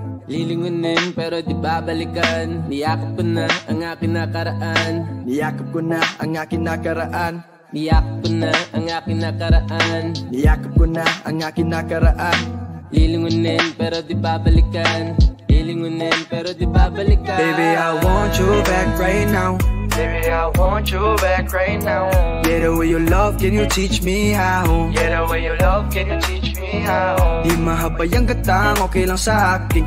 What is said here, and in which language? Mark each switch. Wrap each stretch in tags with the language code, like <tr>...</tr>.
<tl>Lilingunin pero di babalikan. Niyakap ko na ang aking nakaraan. Niyakap ko na ang aking nakaraan. Niyakap ko na ang aking nakaraan. Niyakap ko na ang aking nakaraan. Lilingunin pero di babalikan. Lilingunin pero di babalikan.</tl> <en>Baby, I want you back right now. Baby, I want you back right now. Yeah, the way you love, can you teach me how? Yeah, the way you love, can you teach me how?</en> <tl>Di mahabay ang gatang, okay lang sa akin.</tl>